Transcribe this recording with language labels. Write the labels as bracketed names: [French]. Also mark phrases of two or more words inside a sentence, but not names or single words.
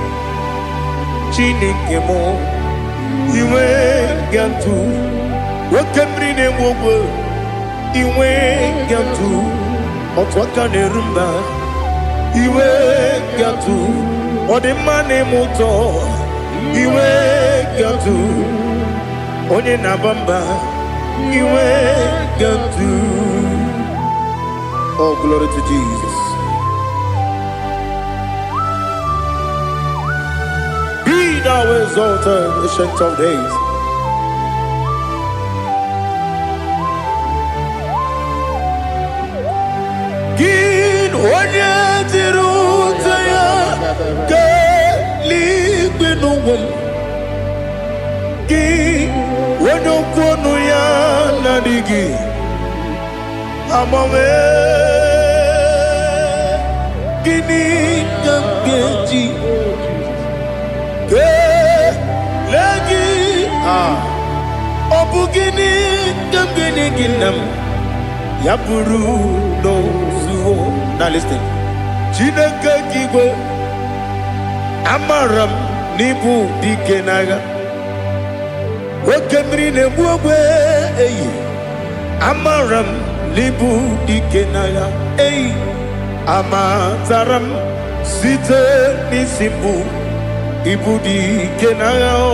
[Igbo] Chineke mụ iwe ga-atụ nwoke mmiri na-enwe ogwe iwe ga-atụ otu aka na-eru mba iwe ga-atụ ọ dị mma na-eme ụtọ iwe ga-atụ onye na-aba mba iwe ga-atụ. [English] Oh, glory to Jesus. Be thou exalted, ancient of days. [Igbo] Onye tiri ụzọ ya ka eluigwe n'ụwa gị onye okwu ọnụ ya na-adịghị agbanwe gịnị ka m ga-eji kelee gị ọ bụ gịnị ka m ga-enye gị nna m ya bụrụ n'ozuo. [English] Now listen. [Igbo] Chineke kigwe amaram n'ibu dike n'agha oke mmiri na-egbu ogwe eyi amaram n'ibu dike n'agha eyi amataram site n'isi mbụ ibu dike n'agha